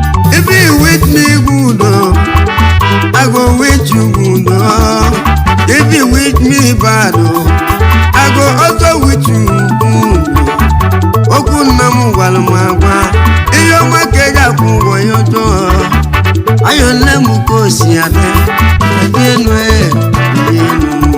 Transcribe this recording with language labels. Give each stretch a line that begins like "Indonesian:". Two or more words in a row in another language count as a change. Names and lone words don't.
Nigerian Pidgin: If you with me good, oh, I go with you good, oh. If you with me bad, oh, I go also with you good, oh.
Igbo: Okwu nna m gwara m agwa, ihe ọma ka eji akwụ ụgwọ ya ọjọọ. Ayọ nne m ka o si adị, adị enu, eh, adị enu.